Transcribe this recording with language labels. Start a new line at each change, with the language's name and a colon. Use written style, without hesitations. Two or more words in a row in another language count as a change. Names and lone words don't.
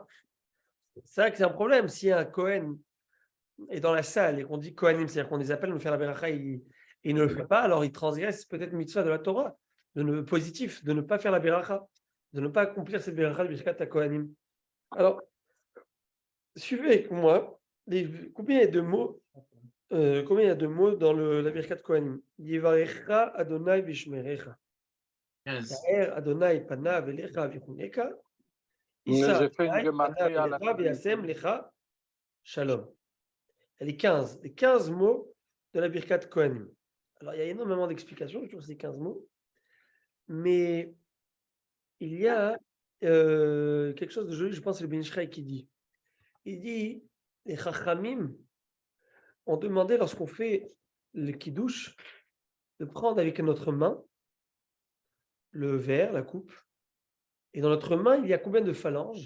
French: C'est vrai que c'est un problème. Si un Kohen est dans la salle et qu'on dit Kohanim, c'est-à-dire qu'on les appelle à nous faire la beracha, il ne le fait pas, alors il transgresse peut-être une mitzvah de la Torah, positif, de ne pas faire la beracha, de ne pas accomplir cette beracha de Birkat Kohanim. Alors, suivez avec moi combien il y a de mots dans la Birkat Kohanim.
Hebrew: יברכך ה' וישמרך. יאר ה' פניו אליך ויחנך. ישא ה' פניו אליך וישם לך שלום.
French: Il y a les 15 mots de la Birkat Kohanim. Alors, il y a énormément d'explications sur ces 15 mots, mais il y a quelque chose de joli, je pense, c'est le Ben Ishraï qui dit. Il dit, les Chachamim ont demandé, lorsqu'on fait le Kiddush, de prendre avec notre main le verre, la coupe, et dans notre main, il y a combien de phalanges?